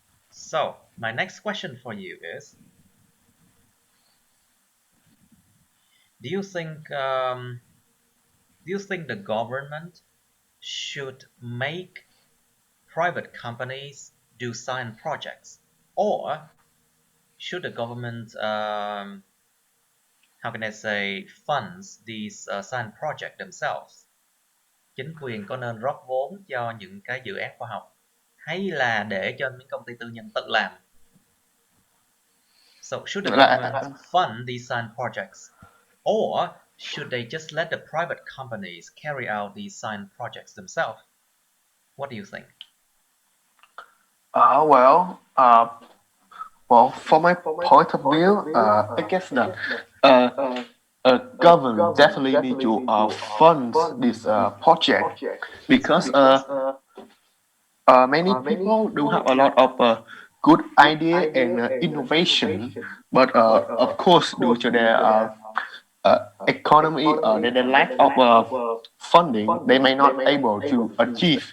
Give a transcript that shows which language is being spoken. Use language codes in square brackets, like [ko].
[en] So my next question for you is, do you think um, do you think the government should make private companies do science projects, or should the government how can I say, funds these science project themselves? [vi] Chính quyền có nên rót vốn cho những cái dự án khoa học, hay là để cho những công ty tư nhân tự làm? [en] So should the government fund these science projects, or should they just let the private companies carry out these science projects themselves? What do you think? Uh, well, uh, well, from my point of view, I guess that uh, government definitely need to fund this project because many people do have a lot of good idea and innovation, but of course, due to their economy, their lack of funding, they may not able to achieve